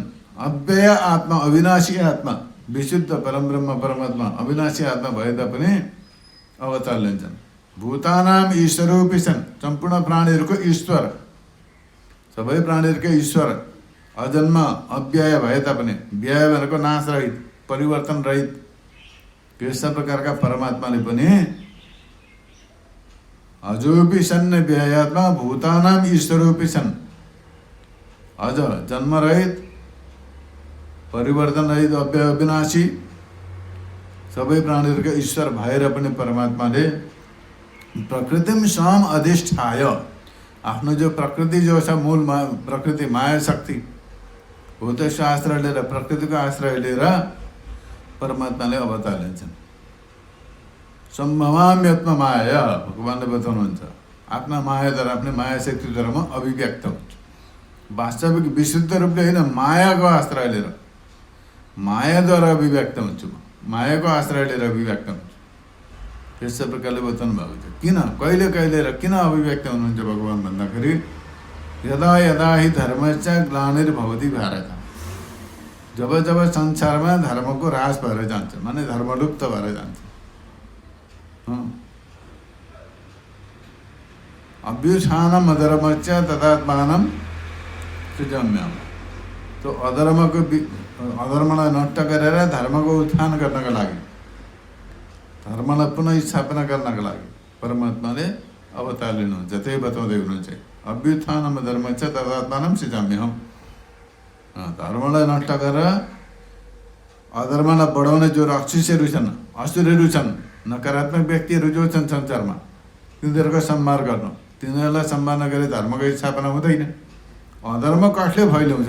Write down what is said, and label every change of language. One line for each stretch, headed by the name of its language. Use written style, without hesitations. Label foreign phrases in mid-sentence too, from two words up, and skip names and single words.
Nepali: अव्यय आत्मा, अविनाशी आत्मा, विशुद्ध परमब्रह्म परमात्मा अविनाशी आत्मा भए तापनि अवतार लिन्छन्।
Sanskrit: भूतानाम ईश्वरोऽपि
Nepali: छन्, सम्पूर्ण प्राणीहरूको ईश्वर, सबै प्राणीहरूकै ईश्वर, अजन्म अव्यय भए तापनि, व्यय भनेको नाश रहित, परिवर्तन रहित, यस्ता प्रकारका परमात्माले पनि
Sanskrit: अजोपि सन्न व्ययात्मा भूतानाम ईश्वरोऽपि
Nepali: छन्, अझ जन्मरहित, परिवर्तन रहित, अव्यय अविनाशी, सबै प्राणीहरूका ईश्वर भएर पनि परमात्माले
Sanskrit: प्रकृतिम स्वाम अधिष्ठाय,
Nepali: आफ्नो जो प्रकृति जो छ मूल प्रकृति माया शक्ति हो, त्यसको आश्रय लिएर, प्रकृतिको आश्रय लिएर परमात्माले अवतार लिन्छन्।
Sanskrit: सम्भवाम्यात्म माया,
Nepali: भगवानले बताउनुहुन्छ आफ्ना मायाद्वारा, आफ्नै माया शक्तिद्वारा म अभिव्यक्त हुन्छु। वास्तविक विशुद्ध रूपले होइन, मायाको आश्रय लिएर, मायाद्वारा अभिव्यक्त हुन्छु म, मायाको आश्रय लिएर अभिव्यक्त हुन्छु। यस्तो प्रकारले बताउनु भएको छ। किन, कहिले कहिले र किन अभिव्यक्त हुनुहुन्छ भगवान भन्दाखेरि
Sanskrit: यदा यदा हि धर्मस्य ग्लानिर्भवति भारत,
Nepali: जब जब संसारमा धर्मको ह्रास भएर जान्छ, माने धर्म लुप्त भएर जान्छ।
Sanskrit: अभ्युत्थानम अधर्मस्य तदात्मानं सृजम्यम,
Nepali: तो अधर्मको अधर्मलाई नष्ट गरेर धर्मको उत्थान गर्नका लागि, धर्मलाई पुनः स्थापना गर्नका लागि परमात्माले अवतार लिनुहुन्छ। त्यही बताउँदै हुनुहुन्छ,
Sanskrit: अभ्युत्थानम धर्म छ तदात्मानं सृजाम्यहम्।
Nepali: धर्मलाई नष्ट गरेर अधर्मलाई बढाउने जो राक्षसहरू छन्, असुरहरू छन्, नकारात्मक व्यक्तिहरू जो छन् संसारमा, तिनीहरूको सम्हार गर्नु। तिनीहरूलाई सम्हार नगरे धर्मको स्थापना हुँदैन। अधर्म कसले फैलाउँछ?